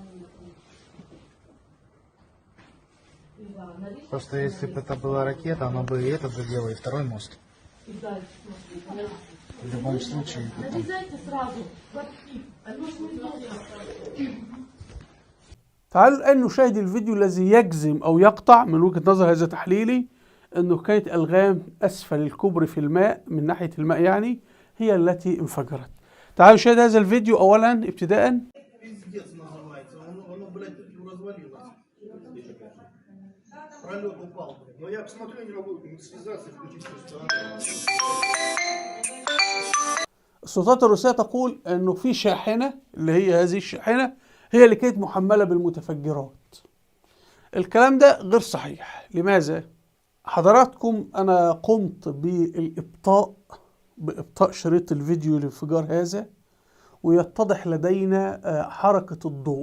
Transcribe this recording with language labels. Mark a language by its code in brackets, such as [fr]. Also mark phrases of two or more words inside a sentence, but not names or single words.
[ru] Просто если бы это была ракета, оно бы и этот задело, и второй мост. В любом случае. [ar] تعالوا الآن نشاهد الفيديو الذي يجزم أو يقطع من وجهة نظر هذا تحليلي أنه كانت ألغام أسفل الكوبري في الماء من ناحية الماء يعني هي التي انفجرت. تعالوا نشاهد هذا الفيديو أولا ابتداء. [ru] Пиздец называется. Оно, блядь, развалилось. Пролет упал. Но я посмотрю, не могу связаться и включить все. [ar] السلطات الروسية تقول أنه في شاحنة، اللي هي هذه الشاحنة هي اللي كانت محملة بالمتفجرات. الكلام ده غير صحيح. لماذا؟ حضراتكم أنا قمت بإبطاء شريط الفيديو لانفجار هذا، ويتضح لدينا حركة الضوء.